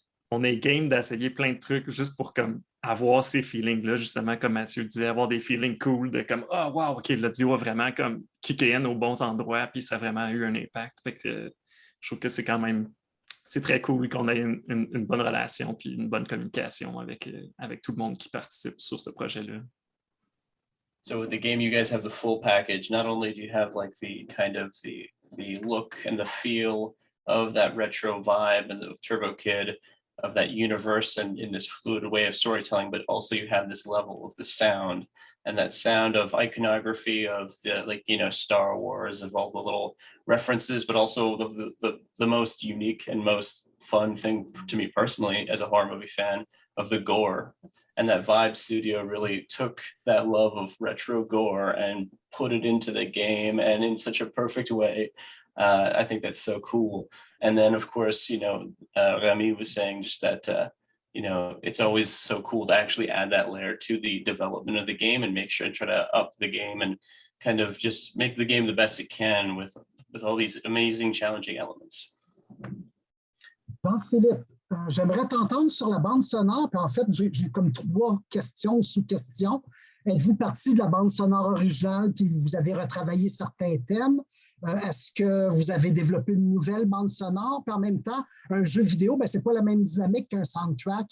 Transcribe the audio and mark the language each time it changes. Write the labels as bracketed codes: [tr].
[fr] on est game d'essayer plein de trucs juste pour comme avoir ces feelings-là, justement, comme Mathieu disait, avoir des feelings cool de comme oh wow, ok, l'audio a vraiment comme kické in aux bons endroits, puis ça a vraiment eu un impact. Fait que je trouve que c'est quand même c'est très cool qu'on ait une bonne relation puis une bonne communication avec tout le monde qui participe sur ce projet-là. [en] So with the game, you guys have the full package. Not only do you have like the kind of the look and the feel of that retro vibe and the Turbo Kid of that universe and in this fluid way of storytelling, but also you have this level of the sound and that sound of iconography of the, like, you know, Star Wars, of all the little references, but also the most unique and most fun thing to me personally as a horror movie fan of the gore. And that Vibe Studio really took that love of retro gore and put it into the game, and in such a perfect way. I think that's so cool. And then, of course, you know, Rami was saying just that, you know, it's always so cool to actually add that layer to the development of the game and make sure and try to up the game and kind of just make the game the best it can with all these amazing, challenging elements. [fr] Jean-Philippe, j'aimerais t'entendre sur la bande sonore. Puis en fait, j'ai comme 3 questions, sous-questions. Êtes-vous partie de la bande sonore originale puis vous avez retravaillé certains thèmes? Est-ce que vous avez développé une nouvelle bande sonore? Puis en même temps, un jeu vidéo, ce n'est pas la même dynamique qu'un soundtrack.